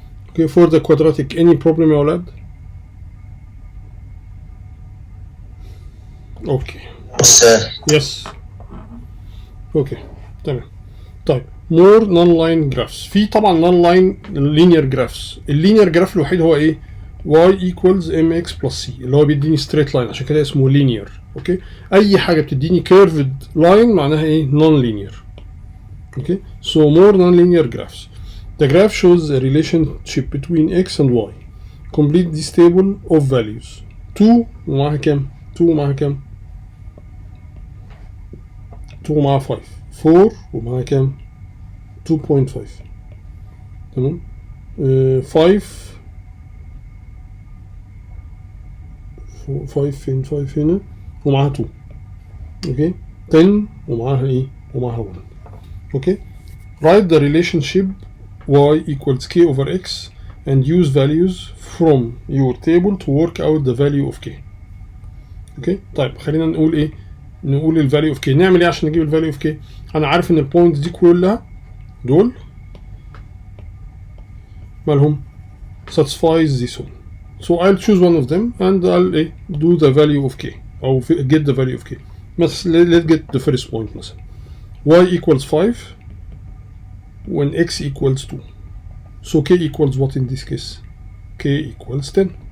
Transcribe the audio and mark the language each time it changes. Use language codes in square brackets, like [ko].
[en] Okay, for the quadratic, any problem يا ولاد؟ Okay. Yes. Okay. تمام. طيب more non-line graphs. في طبعا non-line linear graphs. [ar] اللينير جراف الوحيد هو ايه؟ y equals mx plus c اللي هو بيديني straight line، عشان كده اسمه linear. اوكي. اي حاجه بتديني curved line معناها ايه؟ non-linear. [en] Okay, so more nonlinear graphs. The graph shows a relationship between x and y. Complete this table of values. [ar] 2 ومعها كام؟ 2 ومعها كام؟ 2 ومعها 5. 4 ومعها كام؟ 2.5. تمام؟ 5 فين 5 هنا ومعها 2. اوكي. 10 ومعها ايه؟ ومعها 1. [en] Okay, write the relationship y equals k over x and use values from your table to work out the value of k. [ar] Okay, طيب خلينا نقول ايه؟ نقول ال value of k. نعمل ايه عشان نجيب ال value of k؟ انا عارف ان البوينتس دي كلها دول مالهم [en] satisfies this one. So I'll choose one of them and I'll ايه do the value of k او get the value of k. مثلا let's get the first point مثلا. y equals 5 when x equals 2. So k equals what in this case? K equals 10.